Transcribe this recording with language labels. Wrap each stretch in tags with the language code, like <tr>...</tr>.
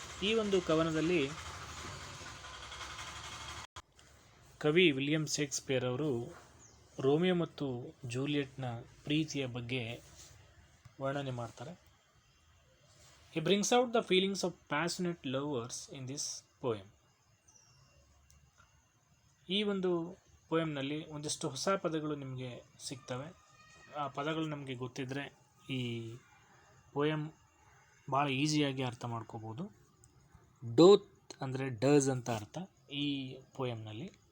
<kn>ಈ ಒಂದು ಕವನದಲ್ಲಿ ಕವಿ ವಿಲಿಯಂ ಶೇಕ್ಸ್ಪಿಯರ್ ಅವರು ರೋಮಿಯೋ ಮತ್ತು ಜೂಲಿಯಟ್ನ ಪ್ರೀತಿಯ ಬಗ್ಗೆ ವರ್ಣನೆ ಮಾಡ್ತಾರೆ.</kn> <en>He brings out the feelings of passionate lovers in this poem.</en> <kn>ಈ ಒಂದು ಪೋಯಮ್ನಲ್ಲಿ ಒಂದಿಷ್ಟು ಹೊಸ ಪದಗಳು ನಿಮಗೆ ಸಿಗ್ತವೆ. ಆ ಪದಗಳು ನಮಗೆ ಗೊತ್ತಿದ್ದರೆ ಈ ಪೋಯಮ್ ಭಾಳ ಈಸಿಯಾಗಿ ಅರ್ಥ ಮಾಡ್ಕೋಬೋದು. ಡೋತ್ ಅಂದರೆ ಡಸ್ ಅಂತ ಅರ್ಥ ಈ ಪೋಯಮ್ನಲ್ಲಿ.</kn>